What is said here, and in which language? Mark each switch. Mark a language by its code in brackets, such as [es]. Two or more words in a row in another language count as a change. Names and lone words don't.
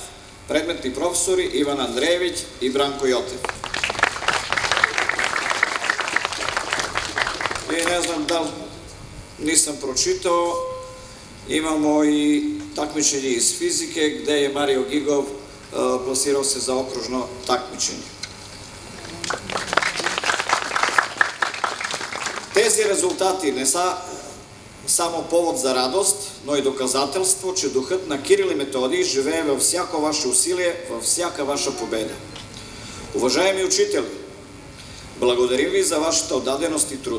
[sr] Predmetni profesori Ivan Andrejević i Branko Jotev. I ne znam da li nisam pročitao, imamo i takmičenje iz fizike gde je Mario Gigov plasirao se za okružno takmičenje. [bg] Тези резултати не са само повод за радост, но и доказателство, че духът на Кирил и Методий живее във всяко ваше усилие, във всяка ваша победа. Уважаеми учители, благодарим ви за вашата отдаденост и труд.